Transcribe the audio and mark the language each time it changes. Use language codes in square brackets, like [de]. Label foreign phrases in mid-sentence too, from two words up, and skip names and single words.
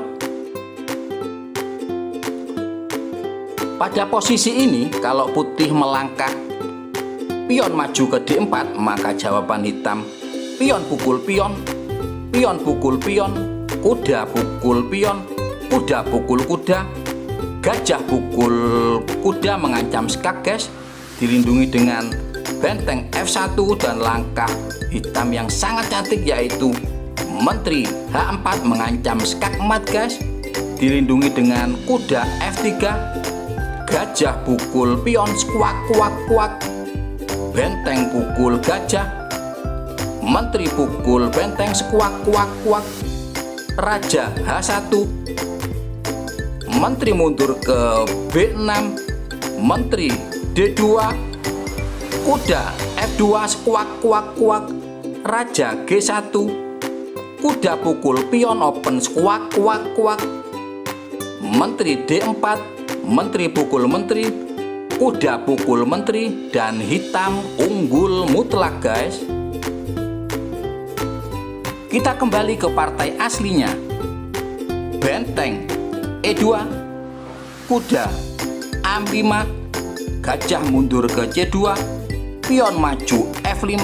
[id] Pada posisi ini, kalau putih melangkah pion maju ke D4, maka jawaban hitam pion pukul pion, pion pukul pion, kuda pukul pion, kuda pukul kuda, gajah pukul kuda mengancam skak, guys. Dilindungi dengan benteng F1 dan langkah hitam yang sangat cantik yaitu menteri H4 mengancam skak mat, guys. Dilindungi dengan kuda F3, gajah pukul pion squak kuak kuak, benteng pukul gajah, menteri pukul benteng squak kuak kuak, raja H1, menteri mundur ke B6, menteri D2, kuda F2 squak kuak kuak, raja G1, kuda pukul pion open squak kuak kuak, menteri D4, menteri pukul menteri, kuda pukul menteri, dan hitam unggul mutlak, guys. Kita kembali ke partai aslinya. Benteng E2, kuda A5, gajah mundur ke C2, pion maju F5.